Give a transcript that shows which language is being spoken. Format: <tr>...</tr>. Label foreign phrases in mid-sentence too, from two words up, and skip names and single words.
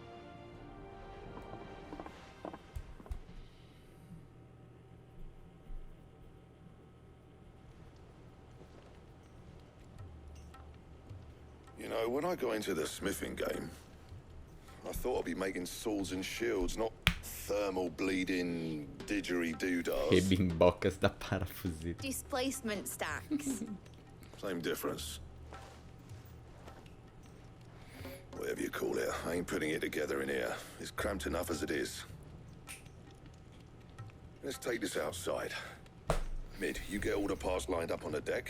<en>You know, when I got into the smithing game, I thought I'd be making swords and shields, not thermal bleeding didgeridoo-dahs.</en> <pt>Rebimbocas da parafuseira.</pt> <en>Displacement stacks. Same difference. Whatever you call it, I ain't putting it together in here. It's cramped enough as it is. Let's take this outside. Mid, you get all the parts lined up on the deck.</en>